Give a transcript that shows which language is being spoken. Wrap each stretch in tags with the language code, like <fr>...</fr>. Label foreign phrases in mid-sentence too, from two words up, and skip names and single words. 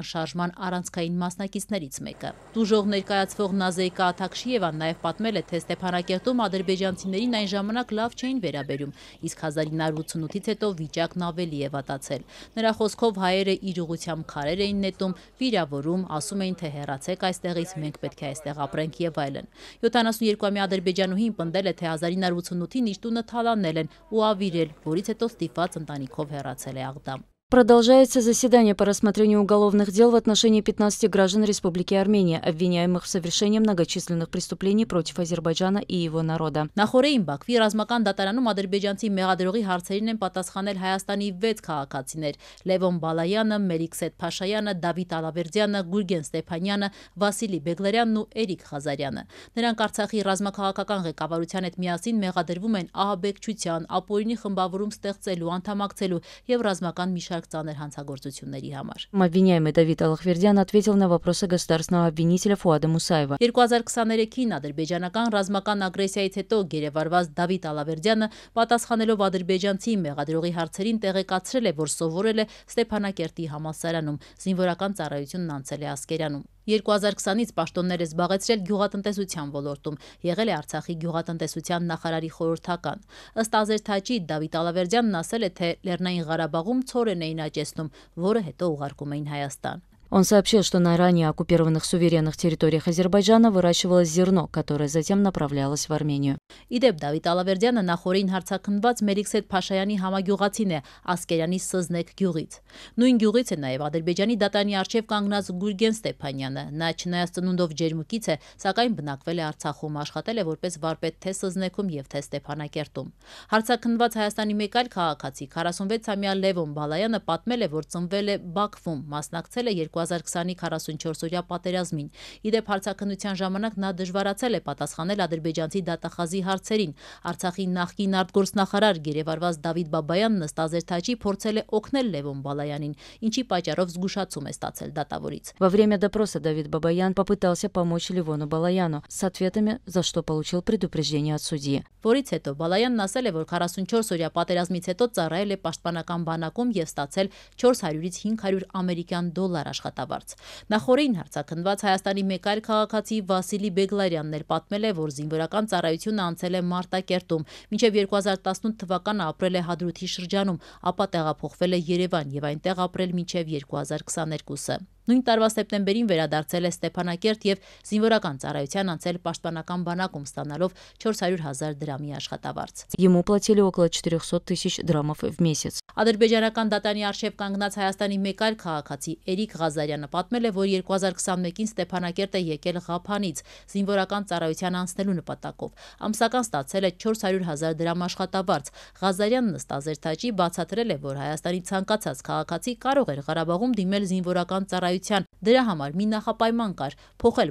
<hy>շարժման առանցքային մասնակիցներից մեկը։ Տուժող ներկայացվող Նազեիկա Աթաքշիևան նաև պատմել է, թե Ստեփանակերտում ադրբեջանցիներին այն ժամանակ լավ չէին վերաբերում, իսկ 1988-ից հետո վիճակն ավելի է վատացել։ Նրա խոսքով հայերը իր ուղղությամբ քարեր էին նետում, վիրավորում, ասում էին, թե հեռացեք այստեղից, մենք պետք է այստեղ ապրենք եւ այլն։ 72-ամյա ադրբեջանուհին պնդել է, թե 1988-ին իր տունը թալանել են ու ավիրել, որից հետո ստիպված ընտանիքով հեռացել է Աղդամ։</hy> <ru>Продолжается заседание по рассмотрению уголовных дел в отношении 15 граждан Республики Армения, обвиняемых в совершении многочисленных преступлений против Азербайджана и его народа.</ru> <hy>Նախորդին Բաքվի ռազմական դատարանում ադրբեջանցի մեղադրողի հարցերին են պատասխանել Հայաստանի 6 քաղաքացիներ՝ Լևոն Բալայանը, Մելիքսեթ Փաշայանը, Դավիթ Ալավերդյանը, Գուրգեն Ստեփանյանը, Վասիլի Բեգլարյանն ու Էրիկ Ղազարյանը։ Նրանք Արցախի ռազմաքաղաքական ղեկավարության հետ միասին մեղադրվում են ահաբեկչության, ապօրինի խմբավորում ստեղծելու, անդամակցելու եւ ռազմական մի շարք ծանր հանցագործությունների համար։</hy> <ru>Обвиняемый Давид Алахвердян ответил на вопросы государственного обвинителя Фуада Мусаева.</ru> <hy>2023-ին ադրբեջանական ռազմական ագրեսիայից հետո գերեվարված Դավիթ Ալավերդյանը պատասխանելով ադրբեջանցի մեղադրողի հարցերին տեղեկացրել է, որ սովորել է Ստեփանակերտի համալսարանում, զինվորական ծառայությունն անցել է Ասկերանում։ 2020-ից պաշտոններ է զբաղեցրել գյուղատնտեսության ոլորտում, եղել է Արցախի գյուղատնտեսության նախարարի խորհրդական։ Ըստ ազերթաճի Դավիթ Ալավերդյանն ասել է, թե Լեռնային Ղարաբաղում ցորեն էին աճեցնում, որը հետո ուղարկում էին Հայաստան։</hy> <ru>Он сообщил, что на ранее оккупированных суверенных территориях Азербайджана выращивалось зерно, которое затем направлялось в Армению.</ru> <hy>Իդեպ Դավիթ Ալավերդյանը նախորդին հարցաքննված Մելիքսեթ Փաշայանի համագյուղացին է Ասկերանի Սզնեկ գյուղից։ Նույն գյուղից է նաև Ադրբեջանի դատարանի առջև կանգնած Գուրգեն Ստեփանյանը։ Նա չնայած ծնունդով ջերմուկից է, սակայն բնակվել է Արցախում, աշխատել է որպես վարպետ թե Սզնեքում եւ թե Ստեփանակերտում։ Հարցաքննված Հայաստանի մեկ այլ քաղաքացի 46-ամյա Լևոն Բալայանը պատմել է, որ ծնվել է Բաքվում, մասնակցել է 2020-ի 44-օրյա պատերազմին։ Իդեպ հարցաքննության ժամանակ նա դժվարացել է պատասխանել ադրբեջանցի դատախազի հարցերին։ Արցախի նախկին արտգործնախարար գերեվարված Դավիթ Բաբայանն ըստ ազերթաճի փորձել է օգնել Լևոն Բալայանին, ինչի պատճառով զգուշացում է ստացել դատավորից։</hy> <ru>Во время допроса Давид Бабаян попытался помочь Левону Балаяну с ответами, за что получил предупреждение от судьи.</ru> <hy>Որից հետո Բալայանն ասել է, որ 44-օրյա պատերազմից հետո ծառայել է պաշտպանական բանակում եւ ստացել 400-ից 500 ամերիկյան դոլար աշխատավարձ։ Նախորդին հարցաքննված Հայաստանի մեկ այլ քաղաքացի Վասիլի Բեգլարյանն էլ պատմել է, որ զինվորական ծառայությունը անցել է Մարտակերտում, մինչև 2018 թվականը ապրել է Հադրութի շրջանում, ապա տեղափոխվել է Երևան եւ այնտեղ ապրել մինչև 2022-ը։ Նույն տարվա սեպտեմբերին վերադարձել է Ստեփանակերտ եւ զինվորական ծառայության անցել պաշտպանական բանակում, ստանալով 400,000 դրամի աշխատավարձ։</hy> <ru>Ему платили около 400 тысяч драмов в месяц.</ru> <hy>Ադրբեջանական դատարանի առջև կանգնած Հայաստանի մեկ այլ քաղաքացի Էրիկ Ղազարյանը պատմել է, որ 2021-ին Ստեփանակերտ է եկել Ղափանից զինվորական ծառայության անցնելու նպատակով։ Ամսական ստացել է 400,000 դրամ աշխատավարձ։ Ղազարյանն ըստ ազերթաճի բացատրել է, որ Հայաստանի ցանկացած քաղաքացի կարող էր Ղարաբաղում դիմել զինվորական ծառայության։ Դրա համար մի նախապայման կար՝ փոխել</hy>